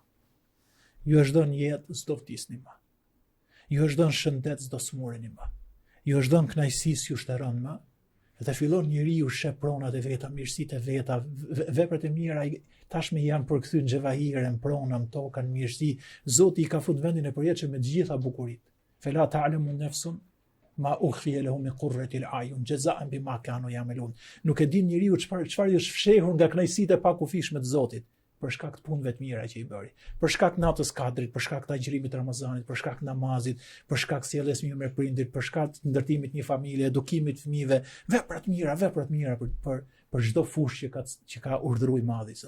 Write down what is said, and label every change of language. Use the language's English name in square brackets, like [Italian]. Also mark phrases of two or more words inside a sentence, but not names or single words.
[Albanian] Ju është dhënë jetë, s'do vdisni më. Ju është dhënë shëndet, s'do smureni më. Ju është dhënë kënaqësi, s'ju shtërron më. Dhe fillon njeriu sheh pronat e veta, mirësitë e veta, veprat e mira tashmë janë përkthyer në xhevahirën, pronën, tokën, mirësi. Zoti i ka fut vendin e përjetshëm me të gjitha bukuritë. [Arabic] فلا تعلم نفس ما أخفي لهم من قرة أعين جزاء بما كانوا يعملون. [Albanian] Nuk e din njeriu çfarë është fshehur nga kënaqësitë e pakufishme të Zotit për shkak të punëve të mira që i bëri, për shkak të natës Kadrit, për shkak të agjërimit të Ramazanit, për shkak të namazit, për shkak të sjelljes mirë me prindrit, për shkak të ndërtimit një familje, edukimit të fëmijëve, vepra të mira për çdo fushë që ka urdhëruar i Madhi Zot.